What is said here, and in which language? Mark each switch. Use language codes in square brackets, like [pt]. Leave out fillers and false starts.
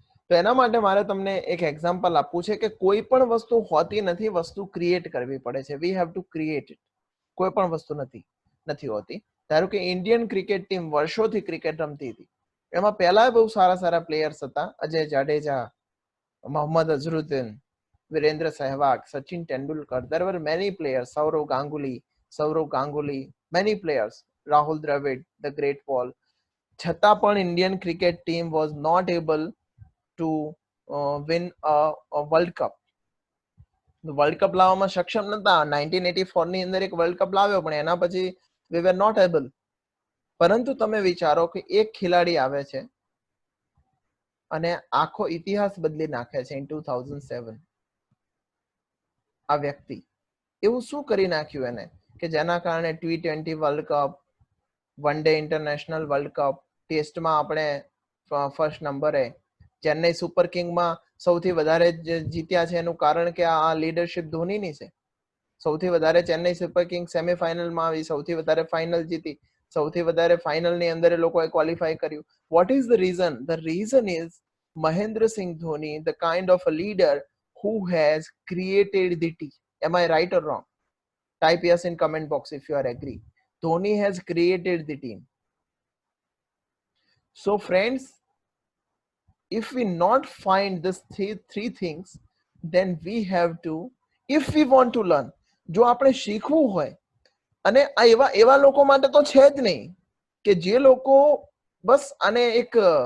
[gu] તો એના માટે મારે તમને એક એક્ઝામ્પલ આપવું છે કે કોઈ પણ વસ્તુ હોતી નથી, વસ્તુ ક્રિએટ કરવી પડે છે. [en] We have to create it. [gu] કોઈ પણ વસ્તુ નથી હોતી. ધારો કે ઇન્ડિયન ક્રિકેટ ટીમ વર્ષોથી ક્રિકેટ રમતી હતી, એમાં પહેલા બહુ સારા પ્લેયર્સ હતા. Ajay Jadeja, Mohammad Azharuddin, Virendra Sehwag, Sachin Tendulkar. [en] There were many players. Sourav Ganguly, many players. Rahul Dravid, the great Paul. [gu] છતાં પણ [en] Indian cricket team was not able to win a world cup. [gu] World cup લાવવામાં સક્ષમ નતા. 1984 ની અંદર એક વર્લ્ડ કપ લાવ્યો, પણ એના પછી [en] we were not able. [gu] પરંતુ તમે વિચારો કે એક ખેલાડી આવે છે અને આખો ઇતિહાસ બદલી નાખે છે ઇન 2007. આ વ્યક્તિ એવું શું કરી નાખ્યું એને કે જેના કારણે T20 world cup, one day international world cup, ટેસ્ટમાં આપણે ફર્સ્ટ નંબરે, ચેન્નઈ સુપર કિંગમાં સૌથી વધારે જીત્યા છે એનું કારણ કે આ લીડરશિપ ધોનીની છે. સૌથી વધારે ચેન્નઈ સુપર કિંગ સેમીફાઇનલમાં આવી, સૌથી વધારે ફાઇનલ જીતી, સૌથી વધારે ફાઇનલની અંદર એ લોકોએ ક્વોલિફાય કર્યું. [en] What is the reason? The reason is Mahendra Singh Dhoni, the kind of a leader who has created the team. Am I right or wrong? Type yes in comment box if you are agree. Dhoni has created the team. So friends, if we not find this three things, then we have to, if we want to learn, [gu] જો આપણે શીખવું હોય, અને આ એવા લોકો માટે તો છે જ નહીં કે જે લોકો બસ આને એક